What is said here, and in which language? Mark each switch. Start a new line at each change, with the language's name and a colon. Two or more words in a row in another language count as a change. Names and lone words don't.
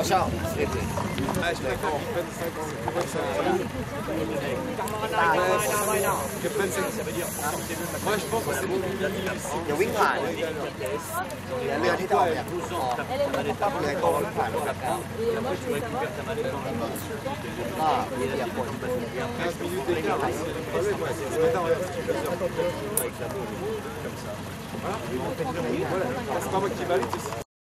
French: Charles, je préfère qu'ils prennent 5 ans. Que prennent 5 ça veut dire. Moi je pense que c'est bon.
Thai: อย่าวิ่งผ่านเรือที่จะออกเนี่ยเรือโตวิ่งผ่านก็มีเรือคน
French: 15 minutes d'écart. Ce matin, regarde, si tu fais ça avec la boue, comme ça. Voilà, c'est pas moi qui valide,